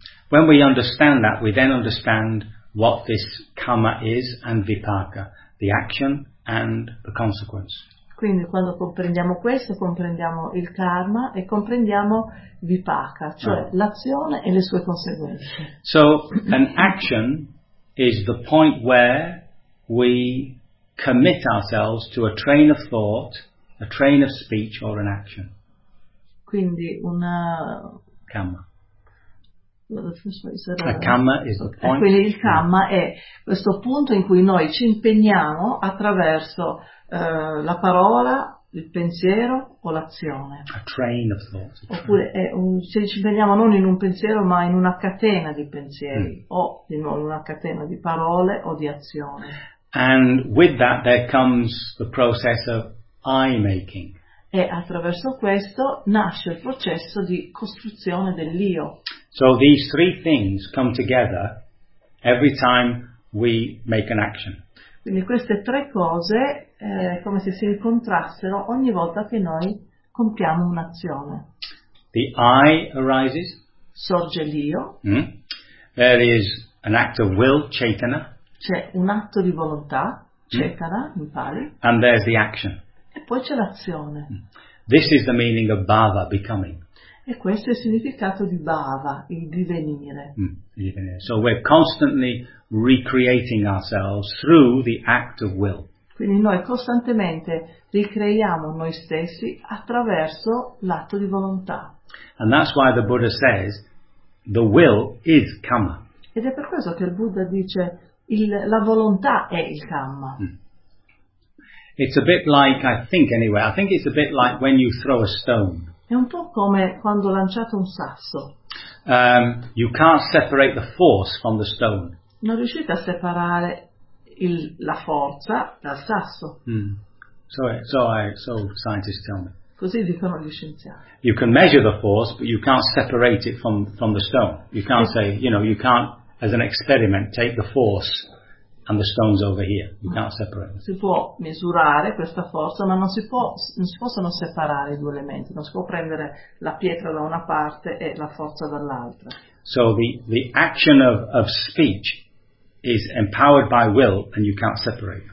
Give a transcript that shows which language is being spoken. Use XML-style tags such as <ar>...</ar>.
<en>When we understand that, we then understand what this karma is and vipaka, the action and the consequence.</en> <it>Quindi quando comprendiamo questo, comprendiamo il karma e comprendiamo vipaka, cioè l'azione e le sue conseguenze.</it> <en>So, an action is the point where we commit ourselves to a train of thought, a train of speech or an action.</en> <it>Quindi una...</it> <en>Karma. A karma is the point.</en> <it>Quindi il karma è questo punto in cui noi ci impegniamo attraverso la parola, il pensiero o l'azione.</it> <en>A train of thought.</en> <it>Oppure se ci impegniamo non in un pensiero ma in una catena di pensieri o di nuovo in una catena di parole o di azione.</it> <en>And with that there comes the process of eye making.</en> <it>E attraverso questo nasce il processo di costruzione dell'io.</it> <en>So these three things come together every time we make an action.</en> <it>Quindi queste tre cose come se si incontrassero ogni volta che noi compiamo un'azione.</it> <en>The eye arises.</en> <it>Sorge l'io.</it> <en>There is an act of will, chetana.</en> <it>C'è un atto di volontà, chetana, in pari.</it> <en>And there's the action.</en> <it>E poi c'è l'azione.</it> <en>This is the meaning of bhava, becoming.</en> <it>E questo è il significato di bhava, il divenire.</it> <en>So we're constantly recreating ourselves through the act of will.</en> <it>Quindi noi costantemente ricreiamo noi stessi attraverso l'atto di volontà.</it> <en>And that's why the Buddha says the will is karma.</en> <it>Ed è per questo che il Buddha dice la volontà è il karma.</it> <en>It's a bit like, I think it's a bit like when you throw a stone.</en> <it>È un po' come quando lanciate un sasso.</it> <en>You can't separate the force from the stone.</en> <it>Non riuscite a separare la forza dal sasso.</it> <en>So scientists tell me.</en> <it>Così dicono gli scienziati.</it> <en>You can measure the force, but you can't separate it from the stone. You can't say, you know, you can't, as an experiment, take the force and the stone's over here. You can't separate.</en> <it>Si può misurare questa forza, ma non si possono separare i due elementi. Non si può prendere la pietra da una parte e la forza dall'altra.</it> <en>So the action of speech is empowered by will, and you can't separate.</en>